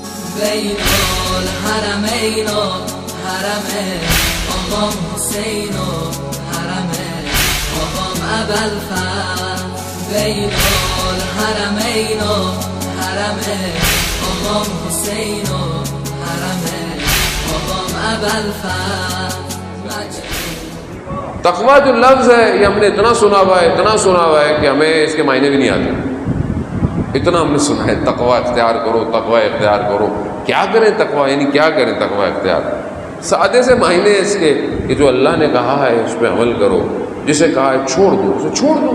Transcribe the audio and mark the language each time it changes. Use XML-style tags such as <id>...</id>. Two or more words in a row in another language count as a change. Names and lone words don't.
<fa>بین الحرمین و حرم آقام حسین و حرم آقام ابوالفضل بین الحرمین و حرم آقام حسین و حرم آقام ابوالفضل.</fa> <ur>تقویٰ جو لفظ ہے یہ ہم نے اتنا سنا ہوا ہے کہ ہمیں اس کے معنی بھی نہیں آتے. اتنا ہم نے سنا ہے تقویٰ اختیار کرو، تقویٰ اختیار کرو. کیا کریں تقویٰ، یعنی کیا کریں تقویٰ اختیار؟ سادے سے معنی اس کے کہ جو اللہ نے کہا ہے اس پہ عمل کرو، جسے کہا ہے چھوڑ دو اسے چھوڑ دو.</ur>